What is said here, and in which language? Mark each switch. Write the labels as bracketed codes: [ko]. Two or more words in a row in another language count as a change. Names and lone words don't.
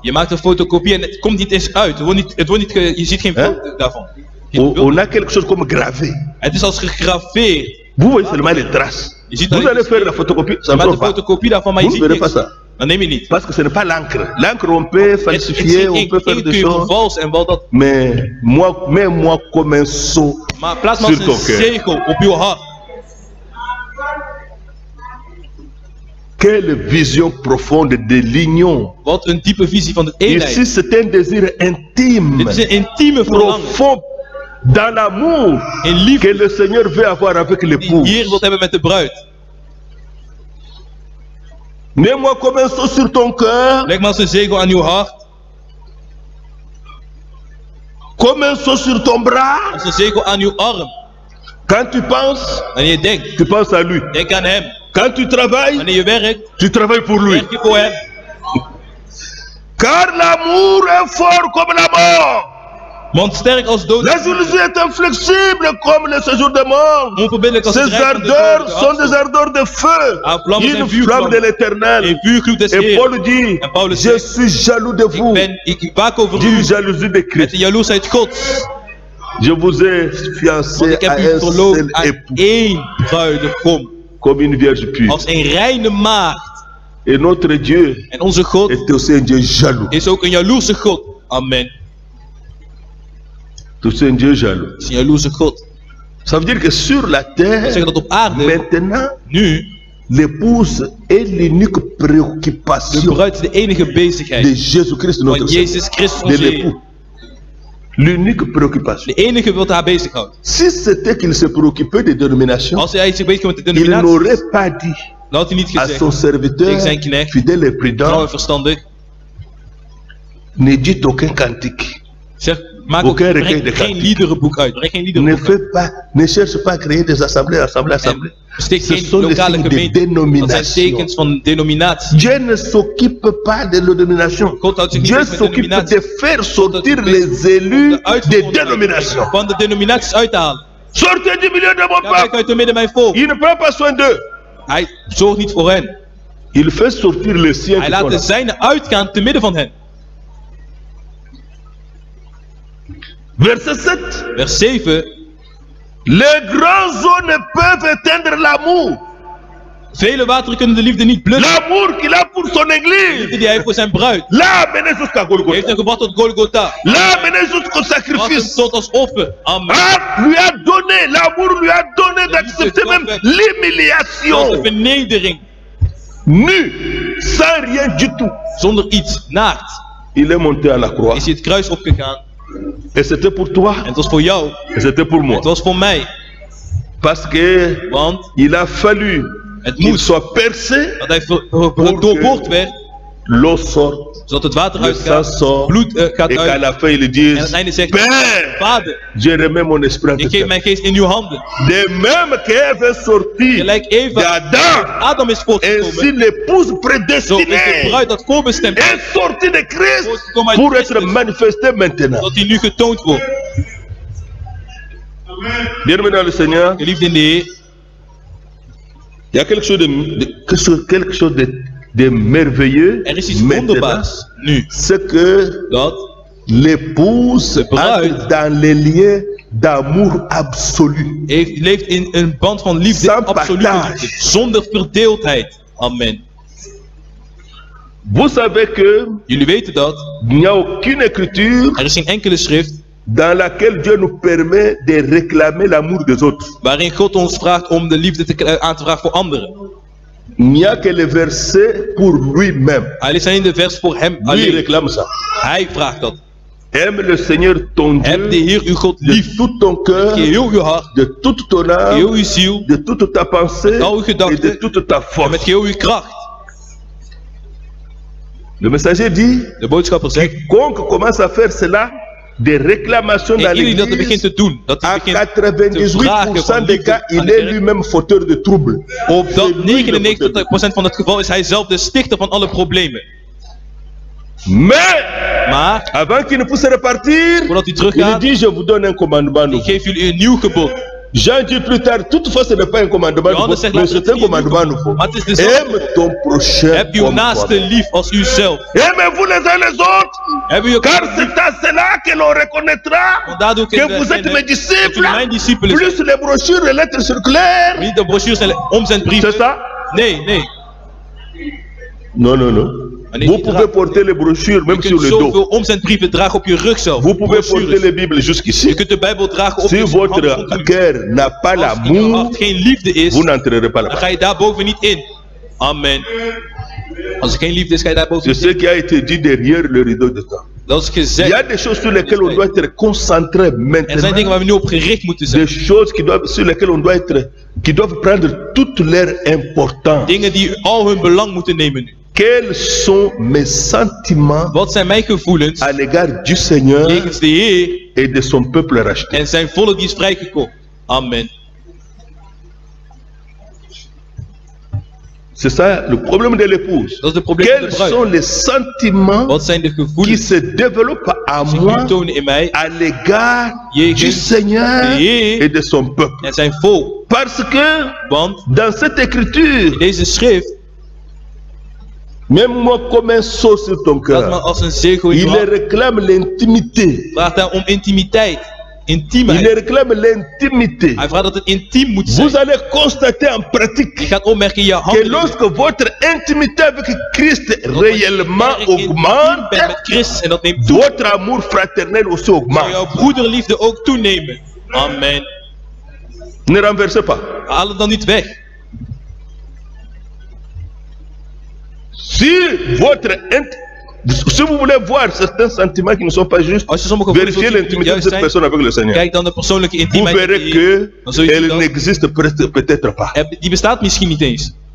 [nl] Je maakt een fotocopie en het komt niet eens uit. Het wordt niet je ziet geen foto daarvan. Geen beeld. [fr] On a quelque chose comme gravé. [nl] Het is als gegraveerd. [fr] Vous voyez seulement les traces. [nl] Je ziet [fr] Vous [nl] alleen [fr] allez faire la photocopie, ça [nl] Je [fr] ne [nl] maakt [fr] sort [nl] een [fr] pas. [nl] fotocopie daarvan, maar je [fr] Vous ne [nl] ziet [fr] verrez pas [nl] niks. [fr] ça. [nl] Dan neem je niet. [fr] Parce que ce n'est pas l'encre. L'encre, on peut [nl] Het [fr] falsifier, on [nl] is [fr] peut faire [nl] geen [fr] des [nl] kun je [fr] choses. [nl] vervalsen en wel dat. [fr] Mais moi, mets-moi comme un sceau. [nl] Maar plaats maar als [fr] Sur [nl] een [fr] ton cœur. [nl] zegel op uw hart. [fr] Quelle vision profonde de l'union. [nl] Wat een diepe visie van het [fr] Ici, [nl] eenheid. [fr] c'est un désir intime, [nl] Dit is een intieme verlangen. [fr] profond, dans l'amour [nl] In liefde [fr] que le Seigneur veut avoir avec [nl] die [fr] l'épouse. [nl] hier wilt hebben met de bruid. [fr] Mets-moi comme un sceau sur ton cœur, [nl] Leg maar als een zegel aan uw hart. [fr] comme un sceau sur ton bras. [nl] Als een zegel aan uw arm. [fr] Quand tu penses, [nl] Wanneer je denkt, [fr] tu penses à lui. [nl] denk aan hem. [fr] Quand tu travailles, [nl] Wanneer je werkt, [fr] tu travailles pour lui. [nl] werk je voor hem. [fr] Car l'amour est fort comme la mort. [nl] Want sterk als dood. [fr] La jalousie est inflexible comme le séjour de mort. [nl] Onverbiddelijk als het [fr] Ces [nl] rijk van de [fr] ardeurs [nl] dood. [fr] sont des ardeurs de feu. [nl] Ah, vlammen zijn [fr] Une [nl] vuurvlammen. [fr] flamme de l'éternel. [nl] Een vuurgloed des [fr] Et [nl] Heeren. [fr] Paul dit, [nl] En Paulus [fr] je [nl] zegt, [fr] suis jaloux de vous. [nl] Ik waak over [fr] D'une [nl] u [fr] jalousie de [nl] met de [fr] Christ. [nl] jaloersheid Gods. [fr] Je vous ai [nl] Want [fr] fiancé [nl] ik [fr] à [nl] heb u [fr] un [nl] verloofd [fr] seul [nl] aan [fr] époux, [nl] één bruidegom. [fr] comme une vierge pure. [nl] Als een reine maagd. [fr] Et notre Dieu [nl] En onze God [fr] est aussi un Dieu jaloux. [nl] is ook een jaloerse God. Amen. [fr] C'est un Dieu jaloux. [nl] Het is een jaloerse God. [fr] Ça veut dire que sur la [nl] Dat [fr] terre, [nl] betekent dat op aarde, [fr] maintenant, [nl] nu, [fr] l'épouse est l'unique [nl] de [fr] préoccupation [nl] bruid is de enige [fr] de [nl] bezigheid [fr] Jésus-Christ, notre [nl] van [fr] Seigneur, [nl] Jezus Christus, de onze Heer. [fr] l'époux. L'unique préoccupation. [nl] De enige wat haar bezighoudt. [fr] Si c'était qu'il se préoccupait des dénominations, [nl] Als hij zich bezighoudt met de [fr] il [nl] denominatie, [fr] n'aurait pas dit [nl] dan had hij niet [fr] à [nl] gezegd, [fr] son serviteur, [nl] tegen zijn knecht, [fr] fidèle et [nl] trouw [fr] prudent, [nl] en verstandig, [fr] ne dites aucun cantique. [nl] zeg, maak [fr] Aucun [nl] ook, [fr] recueil [nl] breng [fr] de [nl] geen [fr] cantiques. [nl] liederenboek uit. Breng geen [fr] Ne, [nl] liederenboek uit. [fr] ne cherche pas à créer des assemblées. [nl] En steek [fr] Ce [nl] geen [fr] sont les [nl] lokale [fr] signes de [nl] gemeenten. Dat zijn [fr] dénomination. [nl] tekens van denominatie. [fr] Dieu ne s'occupe pas de la dénomination. [nl] God houdt zich niet [fr] Dieu [nl] bezig met [fr] s'occupe [nl] denominatie. [fr] de faire sortir [nl] God [fr] les [nl] de [fr] élus des [nl] uitverkorenen [fr] dénominations. [nl] van de denominaties uit te halen. [fr] Sortez du milieu de mon [nl] Ga weg [fr] peuple. [nl] uit de midden mijn volk. [fr] Il ne prend pas soin d'eux. [nl] Hij zorgt niet voor hen. [fr] Il fait sortir les siens. [nl] Hij [fr] qui [nl] laat [fr] sont [nl] de [fr] là. [nl] zijne uitgaan te midden van hen. [fr] Verset 7. [nl] Vers 7. [fr] Les grands eaux ne peuvent éteindre l'amour. [nl] Vele wateren kunnen de liefde niet blussen. [fr] L'amour qu'il a pour son [nl] De [fr] église. [nl] liefde die hij heeft voor zijn bruid. [fr] L'a amené jusqu'à [nl] Hij heeft [fr] Golgotha. [nl] hem gebracht tot Golgotha. [fr] L'a amené jusqu'au [nl] Bracht hem [fr] sacrifice. [nl] tot als offer. Amen. [fr] Ah, lui a donné, l'amour lui a donné d'accepter même [nl] Tot de [fr] l'humiliation. [nl] vernedering. Nu, [fr] sans rien du tout. [nl] Zonder iets. Naakt. [fr] Il est monté à la croix. [nl] Is hij het kruis opgegaan. [fr] Et c'était pour toi. [nl] En het was voor jou. [fr] Et c'était pour moi. [nl] Het was voor mij. [fr] Parce que [nl] Want [fr] il a fallu [nl] het [fr] qu'il [nl] moest [fr] soit percé, [nl] dat hij doorboord werd. [fr] l'eau sort, [nl] Zodat het water [fr] le sang [nl] uitgaat. [fr] sort. [nl] Bloed gaat [fr] Et qu'à [nl] uit. [fr] la fin il [nl] En [fr] dit, [nl] aan het einde zegt [fr] Père, [nl] Vader, [fr] je remets mon esprit [nl] ik [fr] avec [nl] geef [fr] toi. [nl] mijn geest in uw handen. [fr] De même qu'Ève est sortie [nl] Gelijk Eva, [fr] d'Adam, [nl] Adam is [fr] ainsi [nl] voortgekomen. [fr] l'épouse [nl] Zo is de [fr] prédestinée [nl] bruid dat voorbestemd is. [fr] est sortie de Christ [nl] Voortgekomen uit [fr] pour être [nl] Christus. [fr] manifestée maintenant. [nl] Dat hij nu getoond wordt. [fr] Bien-aimés dans le Seigneur, [nl] Geliefd in de Heer. [fr] il y a quelque chose de merveilleux [nl] Er is iets [fr] maintenant. [nl] wonderbaars nu. [fr] C'est que [nl] Dat [fr] l'épouse [nl] De bruid. [fr] entre dans les liens d'amour absolu. [nl] leeft in een band van liefde, [fr] Sans [nl] absolute [fr] partage. [nl] liefde. Zonder verdeeldheid. Amen. [fr] Vous savez que [nl] Jullie weten dat. [fr] il n'y a aucune écriture [nl] Er is geen enkele schrift [fr] dans laquelle Dieu nous permet de réclamer l'amour des autres. [nl] waarin God ons vraagt om de liefde aan te vragen voor anderen. [fr] Il n'y a que les versets pour lui-même. [nl] Hij leest alleen de vers voor hem [fr] Lui il [nl] alleen. [fr] réclame ça. [nl] Hij vraagt dat. [fr] Aime le Seigneur ton [nl] Heb de [fr] Dieu [nl] Heer uw God [fr] de [nl] lief. [fr] tout ton cœur, [nl] Met geheel uw hart, [fr] de toute ton âme, [nl] geheel uw ziel [fr] de toute ta pensée [nl] al uw [fr] et de [nl] gedachten [fr] toute ta [nl] en [fr] force. [nl] met geheel uw kracht. [fr] Le messager dit, [nl] De boodschapper zegt, [fr] quiconque commence à faire cela, des réclamations dans [nl] en iedereen die dat begint [fr] l'église, [nl] te doen, dat hij [fr] à [nl] begint te [fr] 98% [nl] vragen [fr] des cas, [nl] van [fr] il [nl] de [fr] est [nl] kerk. [fr] lui-même fauteur de troubles. [nl] Op [fr] C'est [nl] dat [fr] lui le fauteur de [nl] 99% van het geval is hij zelf de stichter van alle problemen. [fr] Mais, [nl] Maar, [fr] avant qu'il ne puisse repartir, [nl] voordat hij [fr] il [nl] teruggaat, [fr] dit, je vous donne un commandement [nl] ik [fr] nouveau. [nl] geef jullie een nieuw gebod. [fr] Jean dit plus tard, toutefois ce n'est pas un commandement nouveau, [nl] Johannes zegt [fr] mais [nl] later [fr] c'est [nl] dat [fr] un [nl] het niet een [fr] commandement [nl] nieuw [fr] nouveau. [nl] gebod, maar het is dezelfde. [fr] Aime ton prochain [nl] Heb uw [fr] comme [nl] naaste [fr] toi-même. [nl] lief als uzelf. [fr] Aimez-vous les uns les autres, [nl] Heb u [fr] car [nl] elkaar lief. [fr] c'est à cela que l'on reconnaîtra [nl] Want daardoor [fr] que [nl] kunnen we [fr] vous êtes mes [nl] erkennen dat [fr] disciples, [nl] jullie mijn discipelen zijn. [fr] plus les brochures, les lettres circulaires. [nl] Niet de brochures en omzendbrieven. [fr] C'est ça? [nl] Nee, nee. [fr] Non, non, non. [nl] Maar nee, [fr] Vous [nl] niet [fr] pouvez [nl] dragen. [fr] porter les brochures [nl] Je [fr] même sur [nl] kunt [fr] le dos. [nl] zoveel omzendbrieven dragen op je rug zelf. [fr] Vous pouvez porter [nl] Brochures. [fr] les Bibles [nl] Je [fr] jusqu'ici. [nl] kunt de Bijbel dragen op [fr] Si [nl] je [fr] votre [nl] hand. [fr] cœur n'a pas [nl] Als in je [fr] l'amour, [nl] hart geen liefde is, [fr] vous n'entrerez pas [nl] dan [fr] là-bas. [nl] ga je daarboven niet in. Amen. Als er geen liefde is, ga je daarboven [fr] C'est [nl] niet [fr] ce [nl] in. [fr] qui a été dit derrière le rideau de temps. [nl] Dat is [fr] Il y [nl] gezegd. [fr] a des choses sur lesquelles on doit être concentré [nl] Er zijn dingen [fr] maintenant. [nl] waar we nu op gericht moeten zijn. [fr] Des choses sur lesquelles on doit être, qui doivent prendre toute leur importance. [nl] Dingen die al hun belang moeten nemen nu. [fr] Quels sont mes sentiments [nl] Wat zijn mijn gevoelens [fr] à l'égard du Seigneur [nl] jegens de Heer [fr] et de son peuple racheté? [nl] en zijn volk die is vrijgekocht? Amen. [fr] C'est ça le problème de l'épouse. [nl] Dat is het probleem van de [fr] Quels [nl] bruid. [fr] sont les sentiments [nl] Wat zijn de [fr] qui [nl] gevoelens [fr] se développent à [nl] die zich [fr] moi [nl] nu tonen in mij [fr] à l'égard [nl] Jegens [fr] du Seigneur [nl] de Heer [fr] et de son peuple? [nl] en zijn volk? [fr] Parce que [nl] Want [fr] dans cette écriture, [nl] in deze schrift, [fr] même moi comme un sceau sur ton [nl] dat men [fr] cœur, [nl] als een zegel in je [fr] il [nl] hart [fr] réclame l'intimité. [nl] vraagt hij om intimiteit. [fr] Il [nl] Intiemheid. [fr] réclame l'intimité. [nl] Hij vraagt dat het intiem moet [fr] Vous [nl] zijn. [fr] allez constater en [nl] Je [fr] pratique [nl] gaat opmerken in je [fr] que [nl] handen. [fr] lorsque votre intimité avec Christ réellement augmente, [nl] bent met Christus en dat neemt toe, [fr] votre amour fraternel aussi [nl] zal [fr] augmente. [nl] jouw broederliefde ook toenemen. Amen. [fr] Ne renversez pas. [nl] Haal het dan niet weg. [fr] Si si vous voulez voir certains sentiments qui ne sont pas justes, [nl] Als je sommige [fr] vérifiez [nl] gevoelens die niet [fr] l'intimité de [nl] juist [fr] cette [nl] zijn, [fr] personne avec le Seigneur. [nl] kijk dan de persoonlijke [fr] Vous [nl] intimiteit. [fr] verrez [nl] Die, [fr] que [nl] dan zul je zien [fr] elle [nl] dat [fr] n'existe peut-être pas. [nl] die bestaat misschien niet eens.